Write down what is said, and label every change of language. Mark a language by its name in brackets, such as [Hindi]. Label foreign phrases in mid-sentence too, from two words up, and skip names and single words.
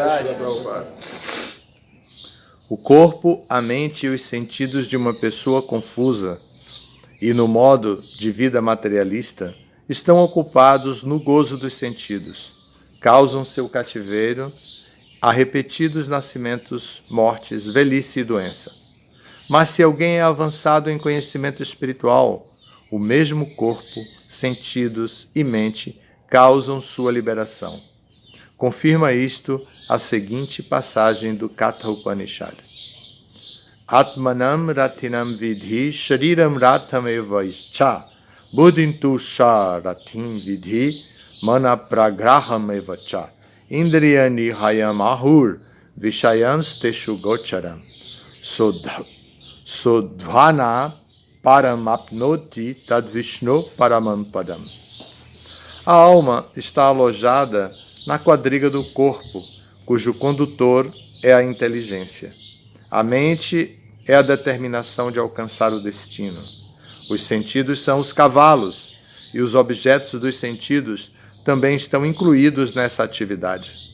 [Portuguese] O corpo, a mente e os sentidos de uma pessoa confusa e no modo de vida materialista estão ocupados no gozo dos sentidos, causam seu cativeiro a repetidos nascimentos, mortes, velhice e doença. Mas se alguém é avançado em conhecimento espiritual, o mesmo corpo, sentidos e mente causam sua liberação. Confirma isto a seguinte passagem do Katha Upanishad. [Sanskrit] Atmanam ratinam vidhi shariram ratham evaicha buddhintu sharatim vidhi mana pragraham evacha indriyani hayam ahur vishayans teshu gocharam sodhvana param apnoti tad vishnu paramam padam. [Portuguese] A alma está alojada na quadriga do corpo, cujo condutor é a inteligência. A mente é a determinação de alcançar o destino. Os sentidos são os cavalos, e os objetos dos sentidos também estão incluídos nessa atividade.